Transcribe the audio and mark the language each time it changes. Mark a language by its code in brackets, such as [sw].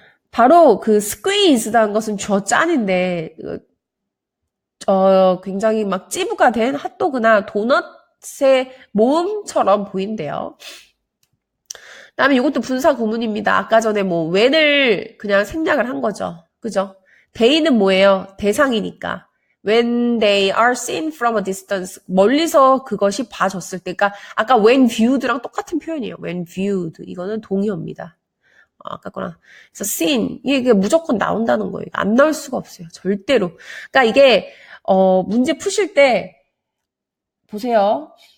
[ko] 바로 그 squeeze라는 것은 주어 짠인데 굉장히 막 찌부가 된 핫도그나 도넛의 모음처럼 보인대요. 그다음에 이것도 분사 구문입니다. 아까 전에 when을 그냥 생략을 한 거죠. 그죠? they는 뭐예요? 대상이니까. [en] When they are seen from a distance. [ko] 멀리서 그것이 봐졌을 때. 그러니까 아까 [en] when viewed [ko] 랑 똑같은 표현이에요. [en] when viewed. [ko] 이거는 동의어입니다. 아까 거랑. 그래서 seen. 이게 무조건 나온다는 거예요. 안 나올 수가 없어요. 절대로. 그러니까 이게 문제 푸실 때 보세요.